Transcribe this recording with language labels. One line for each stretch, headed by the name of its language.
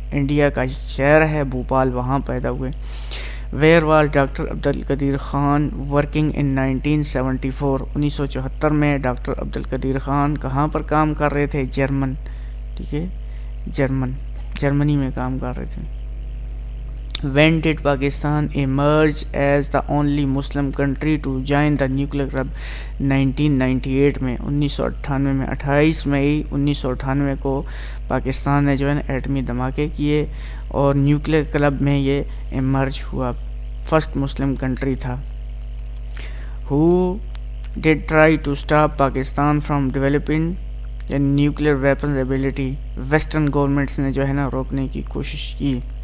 Urdu: India کا شہر ہے بھوپال، وہاں پیدا ہوئے.
English: Where was doctor Abdul Qadeer Khan working in 1974.
Urdu: 1974 میں ڈاکٹر عبدالقدیر خان کہاں پر کام کر رہے تھے؟ جرمن. ٹھیک ہے، جرمنی میں کام کر رہے تھے.
English: When did Pakistan emerge as the only Muslim country to join the nuclear club?
Urdu: 1998 میں. 1998 میں 28 مئی 1998 کو پاکستان نے جو ہے نا ایٹمی دھماکے کیے اور نیوکلیر کلب میں یہ ایمرج ہوا.
English: First Muslim country تھا. Who did try to stop Pakistan from developing a nuclear weapons ability?
Urdu: Western governments نے جو ہے نا روکنے کی کوشش کی.